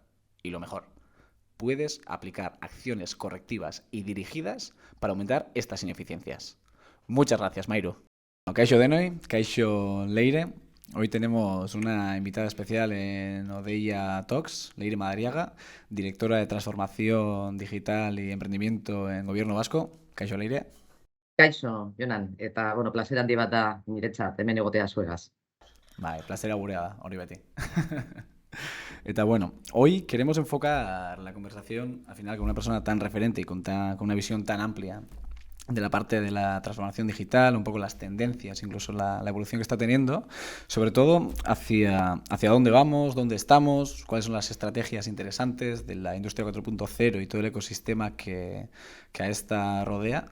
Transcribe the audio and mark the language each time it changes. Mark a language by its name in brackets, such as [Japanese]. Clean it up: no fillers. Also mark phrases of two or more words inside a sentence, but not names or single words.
[Spanish] Y lo mejor, puedes aplicar acciones correctivas y dirigidas para aumentar estas ineficiencias. Muchas gracias, Mairu. [Basque] Kaixo denoi, Kaixo Leire. [Spanish] Hoy tenemos una invitada especial en Odeya Talks, Leire Madariaga, directora de Transformación Digital y Emprendimiento en Gobierno Vasco. [Basque] Kaixo Leire. Kaixo, Jonan, eta, placer handi bat da niretzat, hemen egotea zuegaz. Vale, placer gurea da, hori beti. Eta bueno, [Spanish] hoy queremos enfocar la conversación al final con una persona tan referente y con una visión tan amplia de la parte de la transformación digital, un poco las tendencias, incluso la evolución que está teniendo, sobre todo hacia dónde vamos, dónde estamos, cuáles son las estrategias interesantes de la industria 4.0 y todo el ecosistema que a esta rodea.